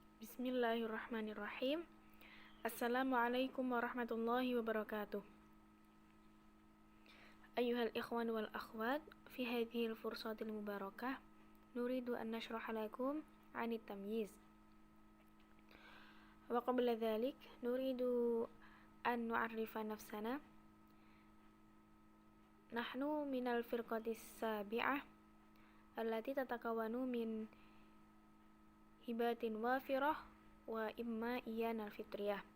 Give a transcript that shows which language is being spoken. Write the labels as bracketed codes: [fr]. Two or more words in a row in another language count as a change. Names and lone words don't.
[ar] بسم الله الرحمن الرحيم. السلام عليكم ورحمة الله وبركاته. أيها الإخوان والأخوات، في هذه الفرصة المباركة, نريد أن نشرح لكم عن التمييز. وقبل ذلك، نريد أن نعرف نفسنا. نحن من الفرقة السابعة التي تتكون من هبة وافرة وإما إيان الفطرية.